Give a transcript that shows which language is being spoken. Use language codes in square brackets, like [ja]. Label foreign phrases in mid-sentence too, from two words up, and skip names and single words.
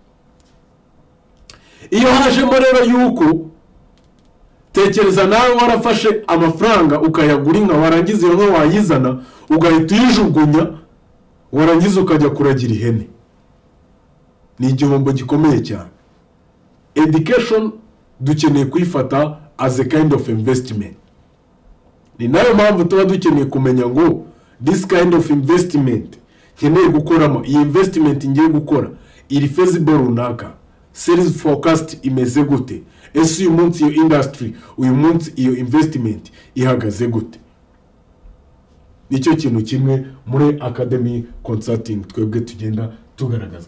[rw] Iyo hajemo rero yuko tekereza nawe warafashe amafaranga ukayagura inka, warangiza iyo nka wayizana ugahita uyijugunya, warangiza ukajya kuragira ihene, ni igihombo gikomeye cyane. Education dukeneye kuyifata [en] as a kind of investment. [rw] Ni nayo mpamvu tuba dukeneye kumenya ngo [en] this kind of investment [rw] nkeneye gukoramo, iyi investment ngiye gukora iri feasible runaka, [en] sales forecast [rw] imeze gute, ese uyu munsi iyo industry, uyu munsi iyo investment ihagaze gute. Nicyo kintu kimwe muri [en] academic consulting [rw] twebwe tugenda tugaragaza.